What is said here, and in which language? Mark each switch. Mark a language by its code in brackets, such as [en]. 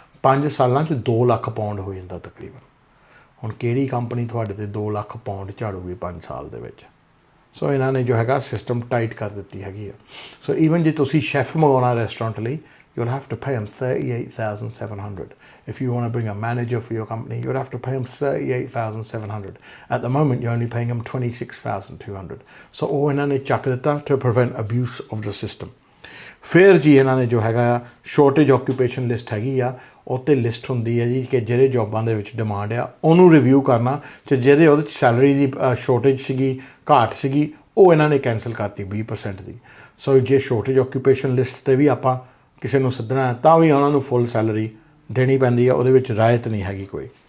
[pa] 5 ਸਾਲਾਂ 'ਚ 2 ਲੱਖ ਪਾਉਂਡ ਹੋ ਜਾਂਦਾ ਤਕਰੀਬਨ। ਹੁਣ ਕਿਹੜੀ ਕੰਪਨੀ ਤੁਹਾਡੇ ਤੇ 2 ਲੱਖ ਪਾਉਂਡ ਝਾੜੂਗੀ 5 ਸਾਲ ਦੇ ਵਿੱਚ? ਸੋ ਇਹਨਾਂ ਨੇ ਜੋ ਹੈਗਾ ਸਿਸਟਮ ਟਾਈਟ ਕਰ ਦਿੱਤੀ ਹੈਗੀ ਆ। ਸੋ ਈਵਨ ਜੇ ਤੁਸੀਂ ਸ਼ੈਫ ਮੰਗਾਉਣਾ ਰੈਸਟੋਰੈਂਟ ਲਈ, [en] you'll have to pay him 38,700. If you want to bring a manager for your company, you'll have to pay him 38,700. At the moment, you're only paying him 26,200. So [pa] ਉਹ ਇਹਨਾਂ ਨੇ ਚੱਕ ਦਿੱਤਾ [en] to prevent abuse of the system. [pa] ਫਿਰ ਜੀ ਇਹਨਾਂ ਨੇ ਜੋ ਹੈਗਾ ਸ਼ੋਰਟੇਜ ਆਕੂਪੇਸ਼ਨ ਲਿਸਟ ਹੈਗੀ ਆ, ਉਹ 'ਤੇ ਲਿਸਟ ਹੁੰਦੀ ਹੈ ਜੀ ਕਿ ਜਿਹੜੇ ਜੋਬਾਂ ਦੇ ਵਿੱਚ ਡਿਮਾਂਡ ਆ ਉਹਨੂੰ ਰਿਵਿਊ ਕਰਨਾ, ਅਤੇ ਜਿਹਦੇ ਉਹਦੇ 'ਚ ਸੈਲਰੀ ਦੀ ਸ਼ੋਰਟੇਜ ਸੀਗੀ, ਘਾਟ ਸੀਗੀ, ਉਹ ਇਹਨਾਂ ਨੇ ਕੈਂਸਲ ਕਰਤੀ 20% ਦੀ। ਸੋ ਜੇ ਸ਼ੋਰਟੇਜ ਆਕੂਪੇਸ਼ਨ ਲਿਸਟ 'ਤੇ ਵੀ ਆਪਾਂ ਕਿਸੇ ਨੂੰ ਸੱਦਣਾ ਤਾਂ ਵੀ ਉਹਨਾਂ ਨੂੰ ਫੁੱਲ ਸੈਲਰੀ ਦੇਣੀ ਪੈਂਦੀ ਆ, ਉਹਦੇ ਵਿੱਚ ਰਾਇਤ ਨਹੀਂ ਹੈਗੀ ਕੋਈ।